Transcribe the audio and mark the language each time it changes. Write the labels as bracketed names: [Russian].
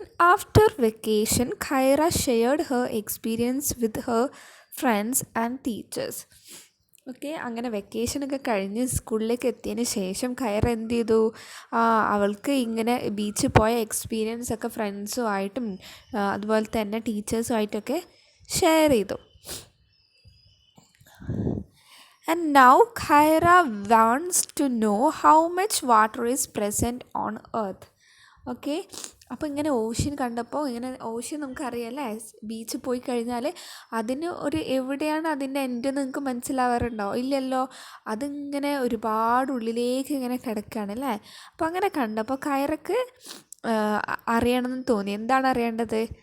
[English] After vacation Khaira shared her experience with her friends and teachers. [Malayalam] Okay, അങ്ങനെ വെക്കേഷനൊക്കെ കഴിഞ്ഞ് സ്കൂളിലേക്ക് എത്തിയതിന് ശേഷം ഖൈറ എന്ത് ചെയ്തു? അവൾക്ക് ഇങ്ങനെ ബീച്ചിൽ പോയ എക്സ്പീരിയൻസ് ഒക്കെ ഫ്രണ്ട്സുമായിട്ടും അതുപോലെ തന്നെ ടീച്ചേഴ്സുമായിട്ടൊക്കെ ഷെയർ ചെയ്തു. [English] And now Khaira wants to know how much water is present on earth. [Malayalam] Okay, അപ്പോൾ ഇങ്ങനെ ഓഷ്യൻ കണ്ടപ്പോൾ, ഇങ്ങനെ ഓഷ്യൻ നമുക്കറിയാമല്ലേ, ബീച്ചിൽ പോയി കഴിഞ്ഞാൽ അതിന് ഒരു എവിടെയാണ് അതിൻ്റെ എൻഡ് നിങ്ങൾക്ക് മനസ്സിലാവാറുണ്ടോ? ഇല്ലല്ലോ, അതിങ്ങനെ ഒരുപാട് ഉള്ളിലേക്ക് ഇങ്ങനെ കിടക്കുകയാണ് അല്ലേ. അപ്പോൾ അങ്ങനെ കണ്ടപ്പോൾ ഖൈറക്ക് അറിയണമെന്ന് തോന്നി. എന്താണ് അറിയേണ്ടത്?